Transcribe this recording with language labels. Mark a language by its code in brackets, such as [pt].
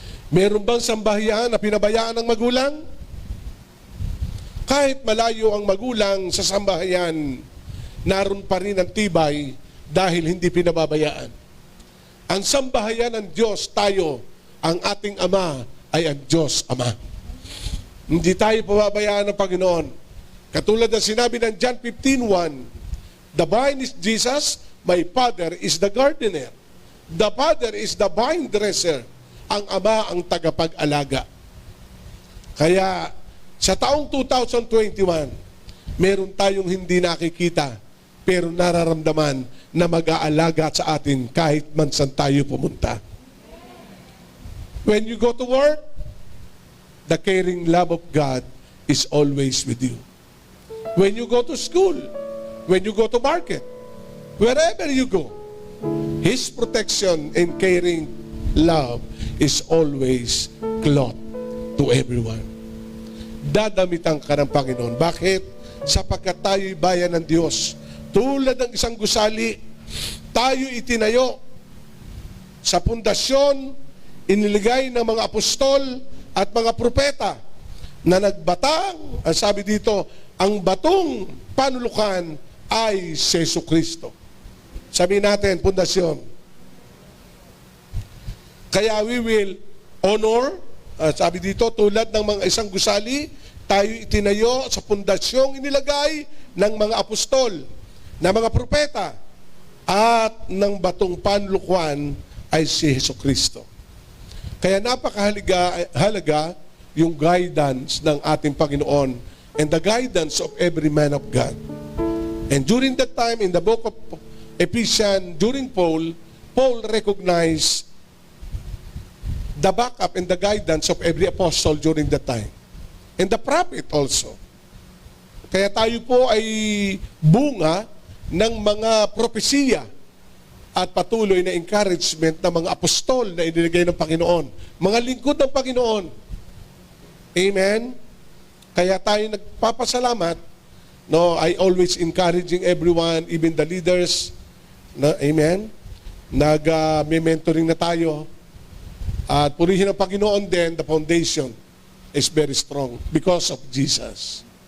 [tl] Meron bang sambahayan na pinabayaan ng magulang? Kahit malayo ang magulang sa sambahayan, naroon pa rin ang tibay dahil hindi pinababayaan. Ang sambahayan ng Diyos, tayo, ang ating Ama ay ang Diyos Ama. Hindi tayo pababayaan ng Panginoon. Katulad ng sinabi ng [en] John 15:1, the vine is Jesus, my Father is the gardener. The Father is the vine dresser. [tl] Ang Ama ang tagapag-alaga. Kaya sa taong 2021, meron tayong hindi nakikita, pero nararamdaman na mag-aalaga sa atin kahit man saan tayo pumunta. [en] When you go to work, the caring love of God is always with you. When you go to school, when you go to market, wherever you go, His protection and caring love is always close to everyone. [tl] Dadamitan ka ng Panginoon. Bakit? Sapagkat tayo'y bayan ng Diyos. Tulad ng isang gusali, tayo itinayo sa pundasyon, iniligay ng mga apostol at mga propeta na nagbatang, ang sabi dito, ang batong panulukan ay si Jesucristo. Sabi natin, pundasyon. Kaya [en] we will honor, [tl] sabi dito, tulad ng mga isang gusali, tayo itinayo sa pundasyong inilagay ng mga apostol, ng mga propeta, at ng batong panlukuan ay si Jesucristo. Kaya napakahalaga yung guidance ng ating Panginoon [en] and the guidance of every man of God. And during that time, in the book of Ephesians, during Paul recognized the backup and the guidance of every apostle during that time. And the prophet also. [tl] Kaya tayo po ay bunga ng mga propesiya at patuloy na encouragement ng mga apostol na inilagay ng Panginoon. Mga lingkod ng Panginoon. Amen? Kaya tayo nagpapasalamat. [en] No, I always encouraging everyone, even the leaders. Na, amen? [tl] Nag-mentoring na tayo. At purihin ng Panginoon din, [en] the foundation is very strong because of Jesus.